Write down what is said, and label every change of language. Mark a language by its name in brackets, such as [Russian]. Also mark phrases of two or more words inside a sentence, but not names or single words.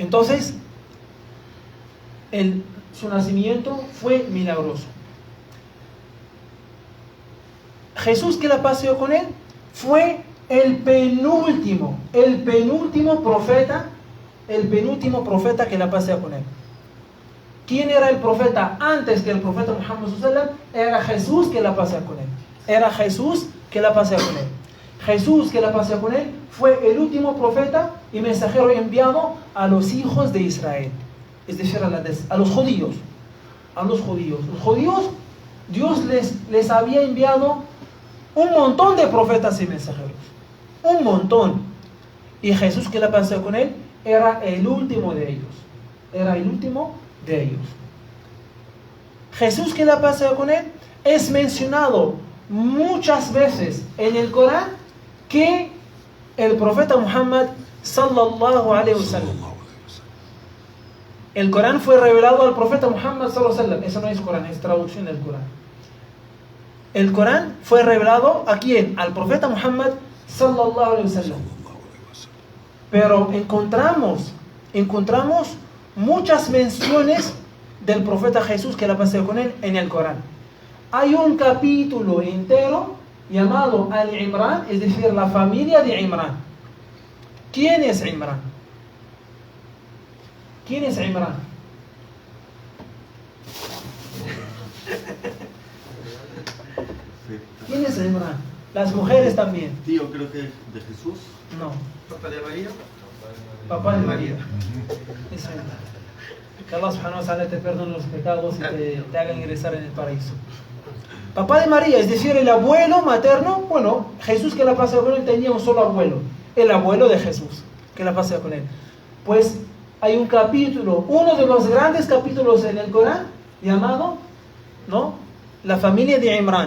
[Spanish] Entonces, su nacimiento fue milagroso. Jesús, que la paz sea con él, fue el penúltimo profeta que la paz sea con él. ¿Quién era el profeta antes que el profeta Muhammad [Arabic] صلى الله عليه وسلم? [Spanish] Era Jesús, que la paz sea con él. Era Jesús, que la paz sea con él. Jesús, que la paz sea con él, fue el último profeta y mensajero enviado a los hijos de Israel. Es decir, a los judíos. A los judíos. Los judíos, Dios les había enviado un montón de profetas y mensajeros. Un montón. Y Jesús, que la paz sea con él, era el último de ellos. Era el último de ellos. Jesús, que la paz sea con él, es mencionado muchas veces en el Corán que el profeta Muhammad [Arabic] صلى الله عليه وسلم. [Spanish] El Corán fue revelado al profeta Muhammad [Arabic] صلى الله عليه وسلم. [Spanish] Eso no es Corán, es traducción del Corán. El Corán fue revelado ¿a quién? Al profeta Muhammad [Arabic] صلى الله عليه وسلم. [Spanish] Pero encontramos muchas menciones del profeta Jesús, que la paz sea con él, en el Corán. Hay un capítulo entero llamado Al-Imran, es decir, la familia de Imran. ¿Quién es Imran? ¿Quién es Imran? ¿Quién es Imran? Las mujeres también. Tío, creo que de Jesús. No. ¿Papá de María? Papá de María. Es Imran. Que [Arabic] الله سبحانه وتعالى [Spanish] te perdone los pecados y te haga ingresar en el paraíso. Papá de María, es decir, el abuelo materno. Bueno, Jesús, que la paz sea con él, tenía un solo abuelo. El abuelo de Jesús, que la paz sea con él. Pues hay un capítulo, uno de los grandes capítulos en el Corán, llamado, ¿no?, la familia de Imran.